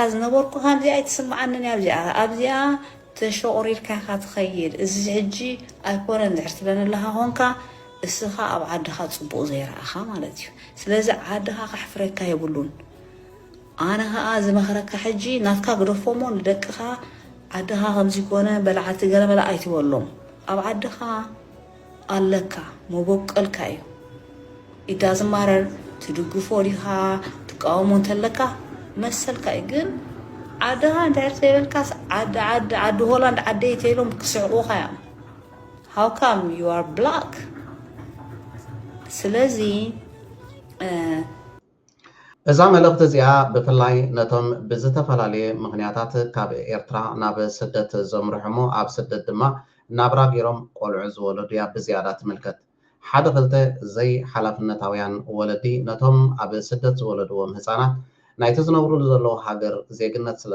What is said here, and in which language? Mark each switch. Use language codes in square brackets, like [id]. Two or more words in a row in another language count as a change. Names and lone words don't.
[ti] ዝነበርኩ ከምዚኣ ኣይትስምዓንን ኣብዚኣ ተሸቑሪርካ ኢኻ ትኸይድ እዚ ሕጂ ኣይኮነን ድሕር ትብለንለካ ኮንካ እስኻ ኣብ ዓድኻ ፅቡቕ ዘይረኣኻ ማለት እዩ ስለዚ ዓድኻ ካሕፍረካ የብሉን ኣነ ከዓ ዝመኽረካ ሕጂ ናትካ ግደፎሞ ንደቅኻ ዓድኻ ከምዚ ኮነ በላዓቲ ገለመላ ኣይትበሎም ኣብ ዓድኻ ኣለካ መበቀልካ እዩ ኢዳዝማረር ትድግፎ ዲኻ ትቃወሞ እንተለካ መሰልካ ግን ዓድኻ እንድሕር ዘይበልካስ ዓዲ ሆላንድ ዓደይ ተኢሎም ክስዕቑኻ እዮም [en] how come you are black [ti] ስለዚ እዛ መልእኽቲ እዚኣ ብፍላይ ነቶም ብዝተፈላለየ ምክንያታት ካብ ኤርትራ ናብ ስደት ዘምርሕሞ ኣብ ስደት ድማ ናብራ ገይሮም ቆልዑ ዝወለዱ እያ ብዝያዳ ትምልከት ሓደ ክልተ ዘይ ሓላፍነታውያን ወለዲ ነቶም ኣብ ስደት ዝወለድዎም ህፃናት ናይቲ ዝነብሩሉ ዘለዉ ሃገር ዜግነት ስለ